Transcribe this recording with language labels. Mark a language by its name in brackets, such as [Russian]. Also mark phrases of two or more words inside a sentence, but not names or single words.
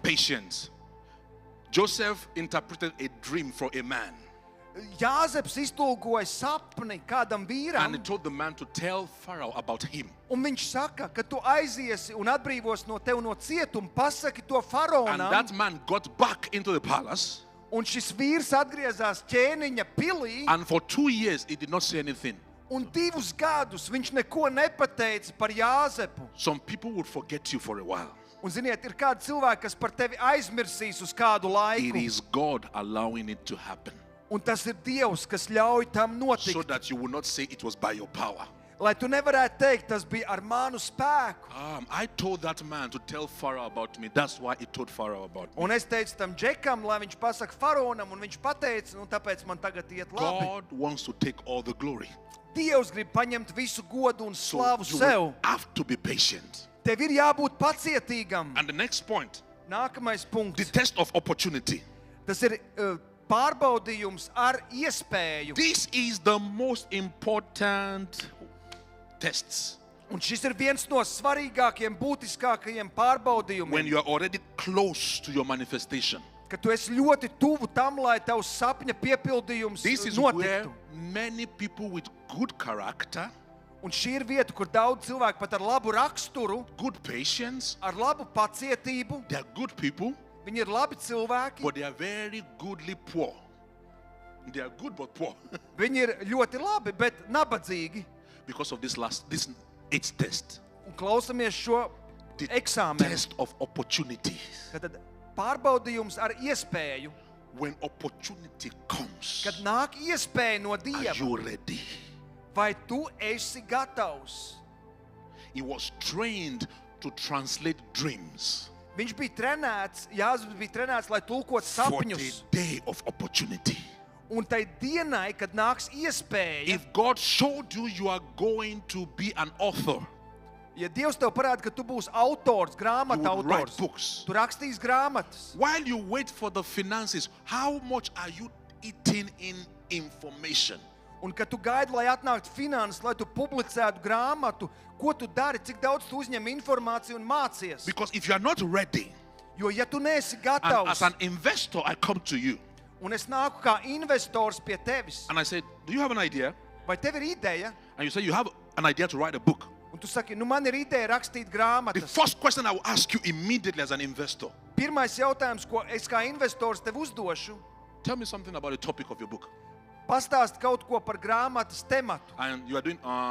[English] Patience. Joseph interpreted a dream for a man, [Latvian] Jāzeps iztulkoja sapni kādam [English] and [Latvian] vīram, [English] he told the man to tell Pharaoh about him. [Latvian] un viņš saka, ka tu aiziesi un atbrīvos no tev no cietuma, pasaki to [English] And [Latvian] faraonam, [English] that man got back into the palace, [Latvian] un šis vīrs atgriezās ķēniņa pilī, [English] and for 2 years he did not say anything. [Latvian] un 2 gadus viņš neko nepateica par Jāzepu. [English] Some people would forget you for a while. [Latvian] Un ziniet, ir kādi cilvēki, kas par tevi aizmirsīs uz kādu [English] It [Latvian] laiku, [English] is God allowing it to happen, [Latvian] un tas ir Dievs, kas ļauj tam [English] so [Latvian] notikt. [English] that you will not say it was by your power. [Latvian] Lai tu nevarētu teikt, tas bija ar manu spēku. [English] I told that man to tell Pharaoh about me. That's why he told Pharaoh about me. [Latvian] Un es teicu tam džekam, lai viņš pasaka faraonam, un viņš pateica, nu tāpēc man tagad iet labi. [English] God wants to take all the glory. [Latvian] Dievs grib paņemt visu godu un [English] So [Latvian] slavu [English] you [Latvian] sev. [English] will have to be patient. [Latvian] Tev ir jābūt pacietīgam. [English] And the next point, [Latvian] Nākamais [English] the [Latvian] punkts. [English] test of opportunity. [Latvian] Tas ir pārbaudījums ar iespēju. [English] This is the most important tests. [Latvian] Un šis ir viens no svarīgākajiem, būtiskākajiem pārbaudījumiem. [English] When you are already close to your manifestation. [Latvian] Ka tu esi ļoti tuvu tam, lai tavs sapņa piepildījums [English] This is where [Latvian] notiktu. [English] many people with good character, [Latvian] Un šī ir vieta, kur daudz cilvēku pat ar labu raksturu, [English] good patience, [Latvian] ar labu pacietību, [English] they are good people, [Latvian] viņi ir labi cilvēki, [English] but they are very goodly poor. They are good but poor [Latvian] viņi ir ļoti labi, bet nabadzīgi. [English] because of this 8th test. [Latvian] Un klausamies šo [English] The [Latvian] eksāmenu. [English] test of opportunity. [Latvian] Tad pārbaudījums ar iespēju, [English] When opportunity comes, [Latvian] kad nāk iespēja no [English] are [Latvian] Dieva, [English] you ready? [Latvian] vai tu esi gatavs? [English] He was trained to translate dreams [Latvian] Viņš bija trenēts, Jāzeps bija trenēts, lai tulkot [English] for the [Latvian] sapņus. [English] day of opportunity. [Latvian] Un tai dienai, kad nāks iespēja, [English] If God showed you you are going to be an author, [Latvian] ja Dievs tev parāda, ka tu būsi autors, [English] you [Latvian] grāmatu [English] would write [Latvian] autors, [English] books. [Latvian] tu rakstīsi grāmatas. [English] While you wait for the finances, how much are you eating in information? [Latvian] Un kad tu gaidi, lai atnāktu finanses, lai tu publicētu grāmatu, ko tu dari, cik daudz tu uzņem informāciju un mācies. [English] Because if you are not ready, [Latvian] Jo ja tu neesi [English] and [Latvian] gatavs, [English] as an investor I come to you [Latvian] un es nāku kā investors pie tevis, [English] and I say, do you have an idea? [Latvian] vai tev ir ideja, [English] And you say you have an idea to write a book. [Latvian] un tu saki, nu man ir ideja rakstīt [English] The [Latvian] grāmatas. [English] first question I will ask you immediately as an investor, [Latvian] Pirmais jautājums, ko es kā investors tev uzdošu, [English] tell me something about the topic of your book. [Latvian] pastāst kaut ko par grāmatas tematu. [English] And you are doing